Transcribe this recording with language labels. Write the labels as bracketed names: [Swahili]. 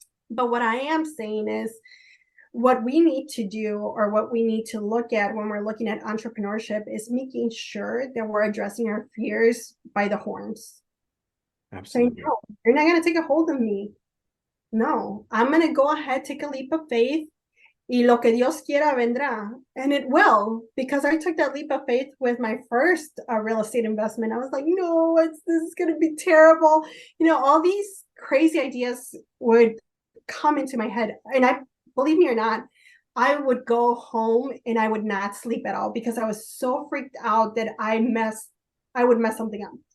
[English] But what I am saying is what we need to do or what we need to look at when we're looking at entrepreneurship is making sure that we're addressing our fears by the horns. Saying, Absolutely. no, you're not going to take a hold of me. No, I'm going to go ahead, take a leap of faith. [Spanish] Y lo que Dios quiera vendrá. [English] And it will, because I took that leap of faith with my first real estate investment. I was like, no, this is going to be terrible. All these crazy ideas would come into my head. And I, believe me or not, I would go home and I would not sleep at all because I was so freaked out that I would mess something up.